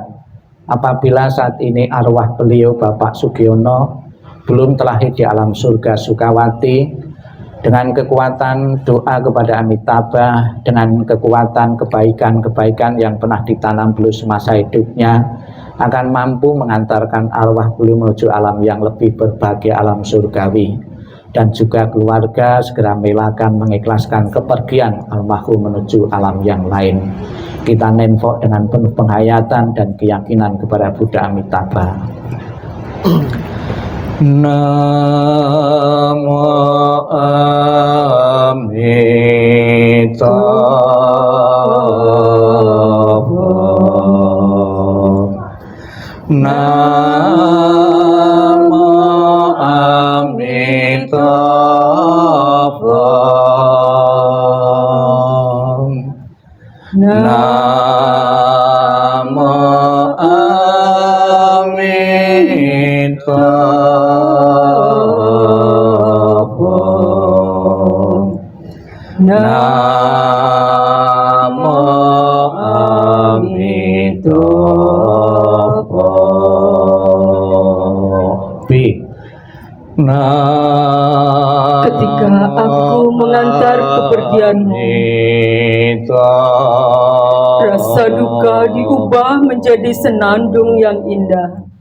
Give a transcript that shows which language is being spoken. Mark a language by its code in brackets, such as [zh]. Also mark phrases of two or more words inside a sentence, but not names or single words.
[id] Apabila saat ini arwah beliau Bapak Sugiono belum terlahir di alam surga Sukawati, dengan kekuatan doa kepada Amitabha, dengan kekuatan kebaikan-kebaikan yang pernah ditanam beliau semasa hidupnya, akan mampu mengantarkan arwah beliau menuju alam yang lebih berbahagia, alam surgawi. Dan juga keluarga segera melakukan mengikhlaskan kepergian almarhum menuju alam yang lain. Kita nenfok dengan penuh penghayatan dan keyakinan kepada Buddha Amitabha. [sa] Namo Amitabha. Namo Amitabha. Namo Amitabha. Namo Amitabha. B. [id] Ketika aku mengantar kepergianmu, rasa duka diubah menjadi senandung yang indah.